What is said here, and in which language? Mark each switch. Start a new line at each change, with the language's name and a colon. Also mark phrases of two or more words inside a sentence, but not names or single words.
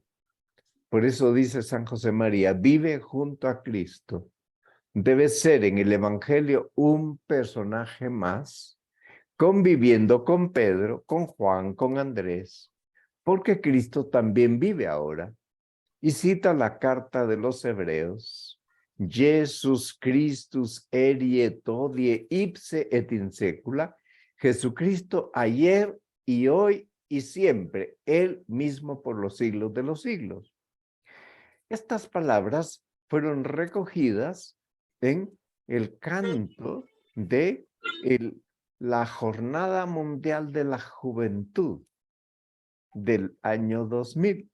Spanish: Por eso dice San José María, vive junto a Cristo. Debe ser en el evangelio un personaje más, conviviendo con Pedro, con Juan, con Andrés, porque Cristo también vive ahora. Y cita la carta de los Hebreos,
Latin: Jesus Christus erie hodie ipse et in secula,
Spanish: Jesucristo ayer y hoy y siempre, Él mismo por los siglos de los siglos. Estas palabras fueron recogidas en el canto de la Jornada Mundial de la Juventud del año 2000.